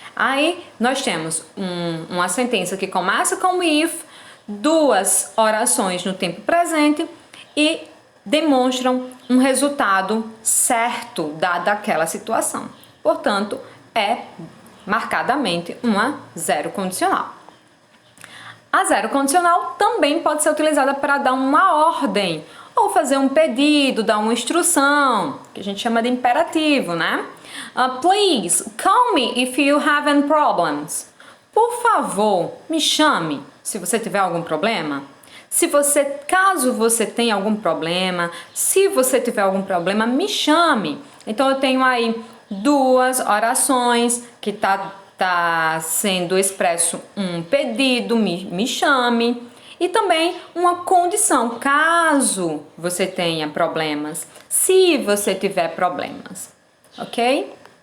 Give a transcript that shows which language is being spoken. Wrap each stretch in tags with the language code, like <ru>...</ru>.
<pt>Aí nós temos uma sentença que começa com if, duas orações no tempo presente e demonstram um resultado certo dada aquela situação. Portanto, é marcadamente uma zero condicional. A zero condicional também pode ser utilizada para dar uma ordem ou fazer um pedido, dar uma instrução, que a gente chama de imperativo, né?</pt> <en>Please call me if you have any problems.</en> <pt>Por favor, me chame se você tiver algum problema. Caso você tenha algum problema, se você tiver algum problema, me chame. Então eu tenho aí duas orações que tá sendo expresso um pedido, me chame, e também uma condição, caso você tenha problemas, se você tiver problemas, ok?</pt>